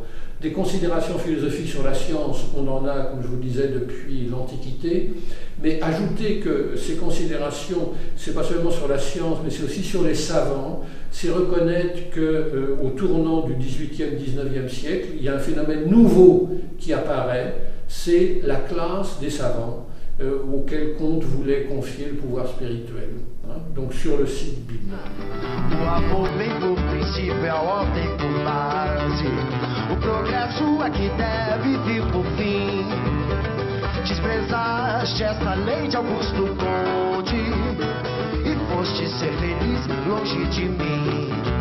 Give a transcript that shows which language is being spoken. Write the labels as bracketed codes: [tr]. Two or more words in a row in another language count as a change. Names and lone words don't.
[fr] Des considérations philosophiques sur la science, on en a, comme je vous disais, depuis l'Antiquité, mais ajoutez que ces considérations, c'est pas seulement sur la science, mais c'est aussi sur les savants, c'est reconnaître qu'au tournant du XVIIIe, XIXe siècle, il y a un phénomène nouveau qui apparaît, c'est la classe des savants, auquel Comte voulait confier le pouvoir spirituel. Donc sur le site Bibna. [pt] O amor vem por princípio, é a ordem por base. O progresso é que deve vir por fim. Desprezaste essa lei de Augusto Comte e foste ser feliz longe de mim.